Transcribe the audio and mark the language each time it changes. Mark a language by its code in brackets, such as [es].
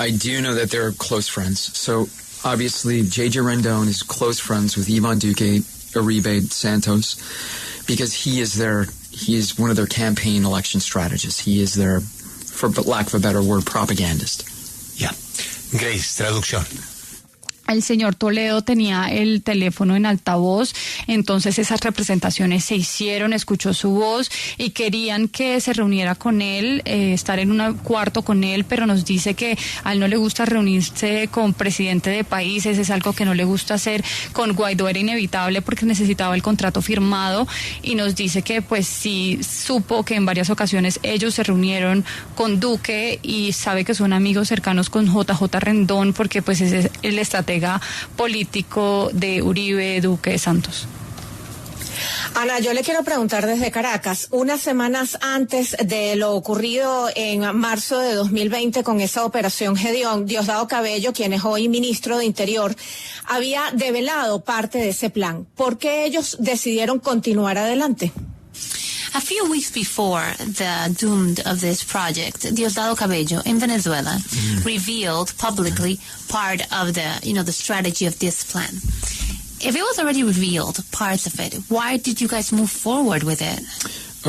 [en] I do know that they're close friends. So, obviously, J.J. Rendon is close friends with Ivan Duque, Uribe, Santos, because he is one of their campaign election strategists. He is their, for lack of a better word, propagandist. Yeah. Grace, [es] traducción. El señor Toledo tenía el teléfono en altavoz, entonces esas representaciones se hicieron, escuchó su voz y querían que se reuniera con él, estar en un cuarto con él, pero nos dice que a él no le gusta reunirse con presidente de países, es algo que no le gusta hacer. Con Guaidó era inevitable porque necesitaba el contrato firmado, y nos dice que pues sí supo que en varias ocasiones ellos se reunieron con Duque y sabe que son amigos cercanos con JJ Rendón porque pues es el estratega político de Uribe, Duque, Santos. Ana, yo le quiero preguntar desde Caracas, unas semanas antes de lo ocurrido en marzo de 2020 con esa operación Gedeón, Diosdado Cabello, quien es hoy ministro de Interior, había develado parte de ese plan. ¿Por qué ellos decidieron continuar adelante? [en] A few weeks before the doom of this project, Diosdado Cabello in Venezuela revealed publicly part of the strategy of this plan. If it was already revealed, parts of it, why did you guys move forward with it?